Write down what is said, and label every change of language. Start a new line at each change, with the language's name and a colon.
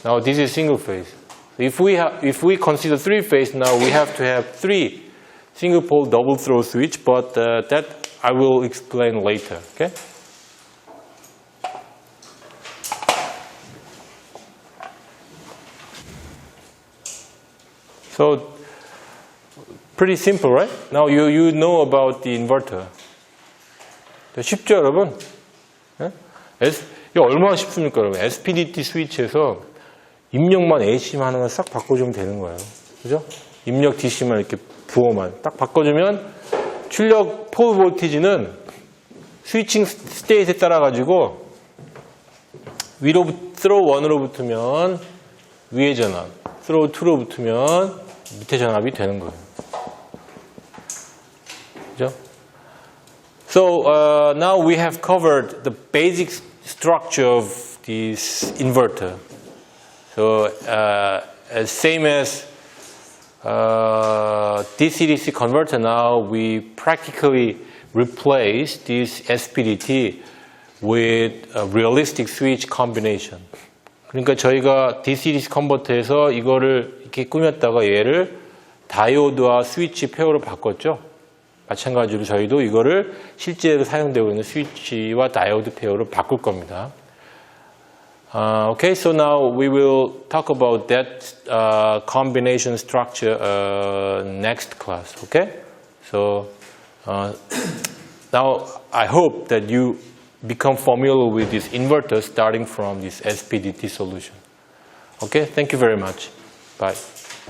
English: Now this is single phase. If we consider three phase, now we have to have three single pole double throw switch, but that I will explain later. Okay? So, pretty simple, right? Now you know about the inverter.
Korean: 쉽죠, 여러분? 네? 이거 얼마나 쉽습니까, 여러분? SPDT 스위치에서 입력만 AC만 하나만 싹 바꿔주면 되는 거예요. 그죠? 입력 DC만 이렇게 부호만 딱 바꿔주면 출력 폴 볼티지는 스위칭 스테이트에 따라가지고 위로, 스로우 1으로 붙으면 위의 전압, 스로우 2로 붙으면 밑에 전압이 되는 거예요. 그죠?
English: So now we have covered the basic structure of this inverter. So same as DC-DC converter, now we practically replace this SPDT with a realistic switch combination.
Korean: 그러니까 저희가 DC-DC 컨버터에서 이거를 이렇게 꾸몄다가 얘를 다이오드와 스위치 페어로 바꿨죠. 마찬가지로 저희도 이거를 실제로 사용되고 있는 스위치와 다이오드 페어로 바꿀 겁니다.
English: Okay, so now we will talk about that combination structure next class. Okay, so now I hope that you become familiar with this inverter starting from this SPDT solution. Okay, thank you very much. Bye.